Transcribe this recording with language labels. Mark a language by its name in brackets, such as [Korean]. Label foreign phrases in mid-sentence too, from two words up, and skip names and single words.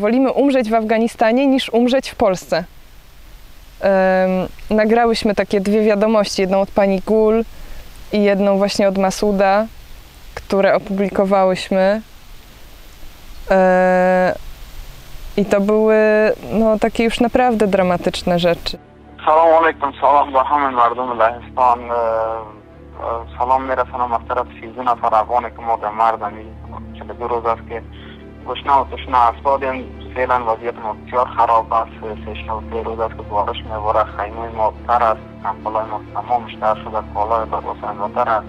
[Polish] Wolimy umrzeć w Afganistanie, niż umrzeć w Polsce. Nagrałyśmy takie 2 wiadomości, jedną od pani Gul i jedną właśnie od Masuda, które opublikowałyśmy. I to były no, takie już naprawdę dramatyczne rzeczy. [Persian] سلام علیکم، سلام به همه مردم لهستان. سلام میرسانم از طرف 13 نفر افغانی که ما در مردمی 42 روز است که گشنه و تشنه افتادیم. فعلا وضعیت ما بسیار خراب است. 3 روز است که بارش میباره، خیمه ما تر است، کمپلای ما تمامش تر شده، کالای لباسای ما تر است.